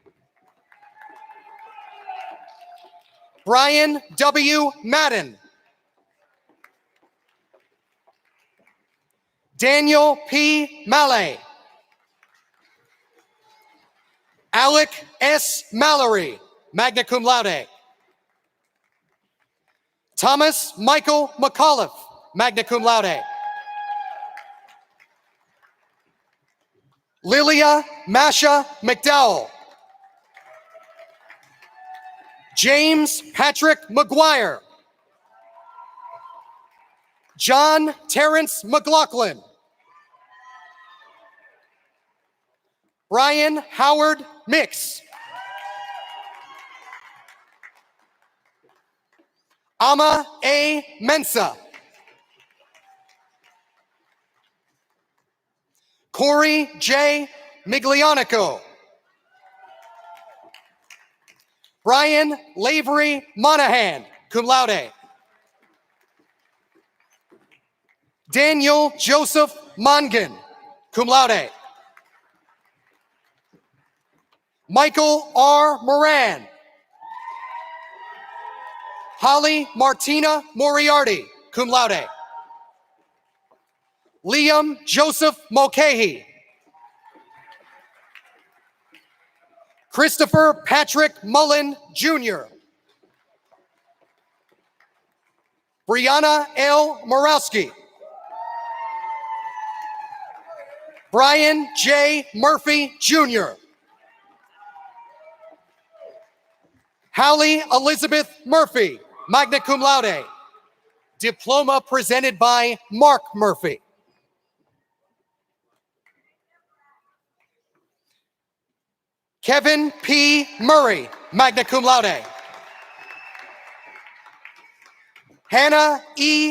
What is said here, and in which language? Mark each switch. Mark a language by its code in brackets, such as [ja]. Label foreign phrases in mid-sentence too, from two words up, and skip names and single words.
[en] Brian W. Madden. Daniel P. Mallet. Alec S. Mallory, [la] magna cum laude. [en] Thomas Michael McAuliffe, [la] magna cum laude. [en] Lilia Masha McDowell. James Patrick McGuire. John Terrence McLaughlin. Brian Howard Mix. Ama A. Mensa. Corey J. Miglianico. Brian Lavery Monahan, [la] cum laude. [en] Daniel Joseph Mongan, [la] cum laude. [en] Michael R. Moran. Holly Martina Moriarty, [la] cum laude. [en] Liam Joseph Mulcahy. Christopher Patrick Mullen, Jr. Brianna L. Morowski. Brian J. Murphy, Jr. Hallie Elizabeth Murphy, [la] magna cum laude. [en] Diploma presented by Mark Murphy. Kevin P. Murray, [la] magna cum laude. Hannah E.